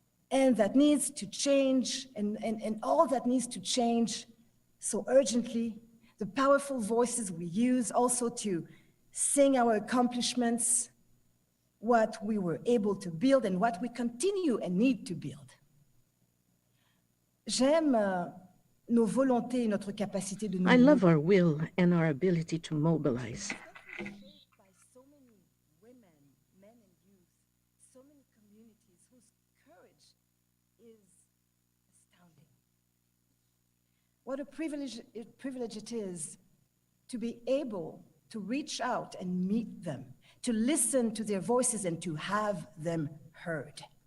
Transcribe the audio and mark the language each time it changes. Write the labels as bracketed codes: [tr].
[en] and that needs to change, and all that needs to change so urgently, the powerful voices we use also to sing our accomplishments, what we were able to build and what we continue and need to build. [fr] J'aime nos volontés et notre capacité de nous. [en] I love our will and our ability to mobilize. By so many women, men, and youth, so many communities whose courage is astounding. What a privilege it is to be able to reach out and meet them, to listen to their voices and to have them heard.